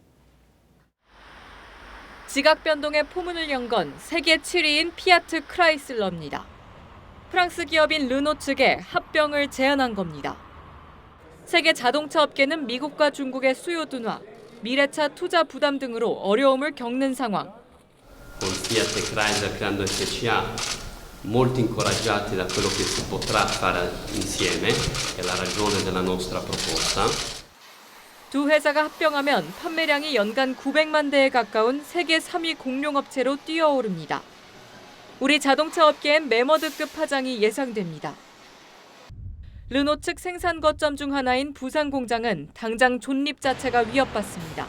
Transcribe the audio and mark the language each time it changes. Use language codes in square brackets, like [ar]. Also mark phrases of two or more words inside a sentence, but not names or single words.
[ko] 지각 변동에 포문을 연 건 세계 7위인 피아트 크라이슬러입니다. 프랑스 기업인 르노 측에 합병을 제안한 겁니다. 세계 자동차 업계는 미국과 중국의 수요 둔화, 미래차 투자 부담 등으로 어려움을 겪는 상황. [it] Con Fiat e Chrysler creando SCA molto incoraggiati da quello che si potrà fare insieme, è la ragione della nostra proposta. [ko] 두 회사가 합병하면 판매량이 연간 900만 대에 가까운 세계 3위 공룡업체로 뛰어오릅니다. 우리 자동차 업계엔 매머드급 파장이 예상됩니다. 르노 측 생산 거점 중 하나인 부산 공장은 당장 존립 자체가 위협받습니다.